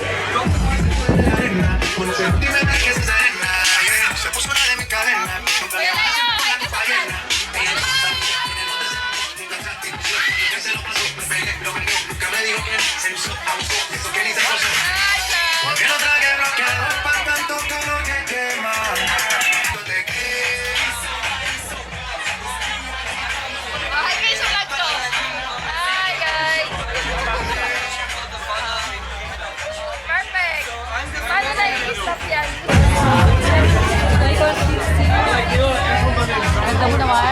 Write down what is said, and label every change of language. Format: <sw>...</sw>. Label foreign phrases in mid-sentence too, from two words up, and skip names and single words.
<tl>Kuya Leo, hi ka sa</tl> <es>Que no trague bloqueador para tanto calor que quema. Te</es> <en>Hi guys,</en> <tl>vlog ko!</tl> <en>Hi guys! Perfect!</en> <tl>Paano na i-stop yan? Ganda mo naman.</tl>